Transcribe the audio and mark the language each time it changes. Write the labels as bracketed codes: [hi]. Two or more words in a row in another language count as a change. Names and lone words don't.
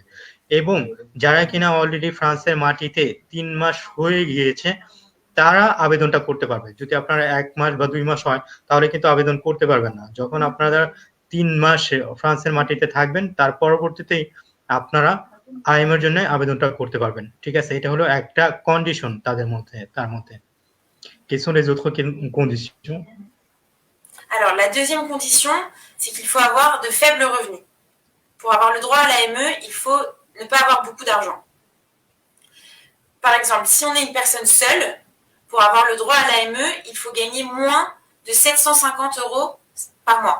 [bn] এবং যারা কিনা অলরেডি ফ্রান্সের মাটিতে ৩ মাস হয়ে গিয়েছে তারা আবেদনটা করতে পারবে। যদি আপনার ১ মাস বা ২ মাস হয় তাহলে কিন্তু আবেদন করতে পারবেন না। যখন আপনারা ৩ মাস ফ্রান্সের মাটিতে থাকবেন তার পরবর্তীতেই আপনারা আইএমওর জন্য আবেদনটা করতে পারবেন। ঠিক আছে? এটা হলো একটা কন্ডিশন তার মধ্যে। [fr] Quelles sont les autres conditions? Alors, la deuxième condition, c'est qu'il faut avoir de faibles revenus. Pour avoir le droit à l'AME, il faut ne pas avoir beaucoup d'argent. Par exemple, si on est une personne seule, pour avoir le droit à l'AME, il faut gagner moins de 750 € par mois.